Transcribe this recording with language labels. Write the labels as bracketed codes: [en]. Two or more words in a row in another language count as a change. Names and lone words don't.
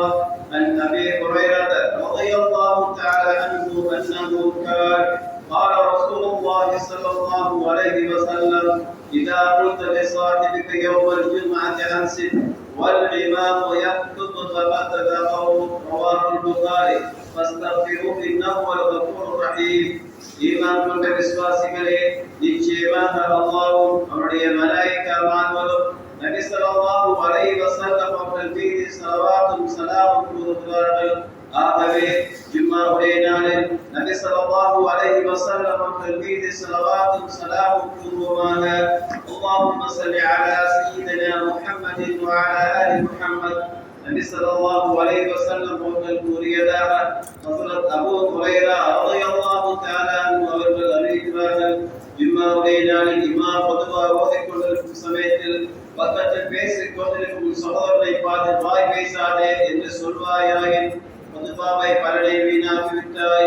[ar] عن أبي هريرة رضي الله تعالى عنه أنه قال رسول الله صلى الله عليه وسلم: إذا قلت لصاحبك يوم الجمعة أنصت والإمام يخطب فبتدعوا. رواه البخاري. فاستغفروه إنه هو الغفور الرحيم. [ta] ஈமான் கொண்ட விசுவாசிகளே, நிச்சயமாக அல்லாஹ்வும் அவருடைய மலாயிக்காமார்களும் நபி [ar] صلى الله عليه وسلم [ta] அவர்கள் மீது ஸலவாத்தும் ஸலாமும் கூறுகிறார்கள். ஆகவே ஜும்மாவுடைய நாளில் நபி [ar] صلى الله عليه وسلم [ta] அவர்கள் மீது ஸலவாத்தும் ஸலாமும் கூறுவோமாக. [ar] اللهم صل على سيدنا محمد وعلى آل محمد. [ta] நபி [ar] صلى الله عليه وسلم [ta] அவர்கள் கூறியதாக ஹஜ்ரத் அபூ ஹுரைரா [ar] رضي الله تعالى عنه [ta] அவர்கள் அறிவிக்கிறார்கள்: ஜும்மாவுடைய நாளில் இமாம் பொதுவாக ஓதிக் கொண்டிருக்கும் சமயத்தில் பக்கத்தில் பேசிக் கொண்டிருக்கும் சகோதரனை பார்த்து வாய் பேசாதே என்று சொல்வாயாயின் பொதுவாவை பலனை வீணாக்கிவிட்டாய்.